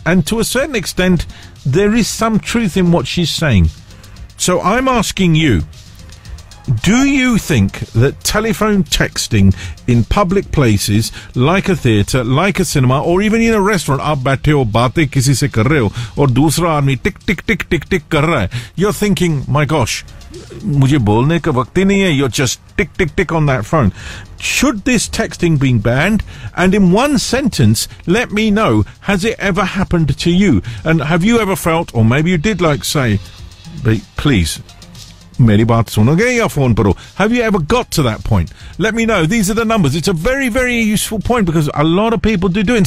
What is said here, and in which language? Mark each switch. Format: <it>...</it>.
<en>And to a certain extent, there is some truth in what she's saying. So I'm asking you, do you think that telephone texting in public places like a theatre, like a cinema, or even in a restaurant,</en> <hi>आप बैठे हो, बाते किसी से कर रहे हो, और दूसरा आदमी tick, tick, tick, tick, tick कर रहा है.</hi> <en>You're thinking, my gosh,</en> <hi>मुझे बोलने का वक्ती नहीं है.</hi> <en>You're just tick, tick, tick on that phone. Should this texting be banned? And in one sentence, let me know, has it ever happened to you? And have you ever felt, or maybe you did like say, but please,</en> <hi>meri baat sunoge ya phone paro?</hi> <en>Have you ever got to that point? Let me know. These are the numbers. It's a very, very useful point because a lot of people do it.</en>